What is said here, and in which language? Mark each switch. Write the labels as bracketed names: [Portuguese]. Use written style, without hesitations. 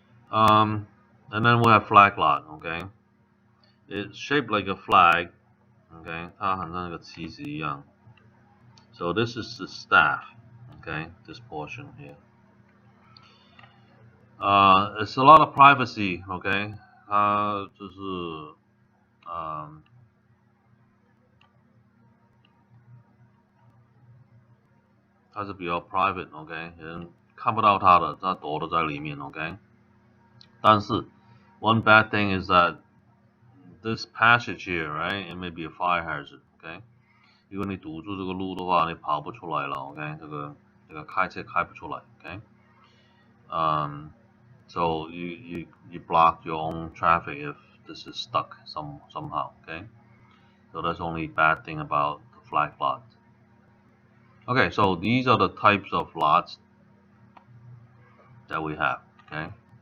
[English] And then we have flag lot. Okay. It's shaped like a flag. Okay. [Chinese] 它很像那个旗子一样。 [English] So this is the staff. Okay. This portion here. It's a lot of privacy, [Chinese] OK，它就是嗯，它是比较 private，OK，人看不到它的，它躲得在里面，OK。 [English] 但是 one bad thing is that this passage here, right? It may be a fire hazard, OK。 [Chinese] 如果你堵住这个路的话，你跑不出来了，OK。这个开车开不出来，OK。 [English] So you block your own traffic if this is stuck somehow, okay? So that's only bad thing about the flag lot. Okay, so these are the types of lots that we have, okay?